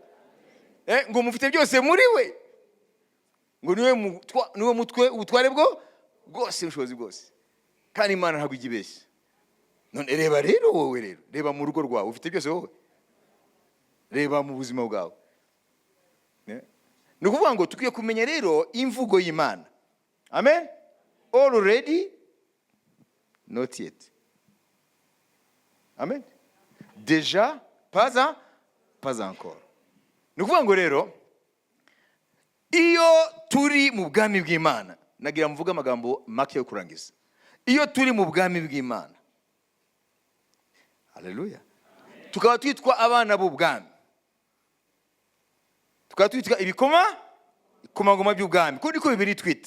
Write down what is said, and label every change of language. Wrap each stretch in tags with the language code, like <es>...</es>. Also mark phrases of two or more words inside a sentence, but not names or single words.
<rw>Ngo mufite byose muri we. Ngo niwe mutwe ubutware bwose ubushobozi bwose. Kandi Imana ntabwo igibeshya. None reba rero wowe rero. Reba mu rugo rwawe ufite byose wowe. Reba mu buzima bwawe. Ni ukuvuga ngo tukwiye kumenya rero imvugo y'Imana.</rw> <en>Amen. Already, not yet.</en> <fr>Amen. Déjà, pas encore.</fr> <rw>Ni ukuvuga ngo rero iyo turi mu bwami bw'Imana, nagira mvuga amagambo make yo kurangiza. Iyo turi mu bwami bw'Imana, haleluya, tukaba twitwa abana b'ubwami, tukaba twitwa ibikomangoma by'ubwami, kuko niko Bibiliya itwita.</rw>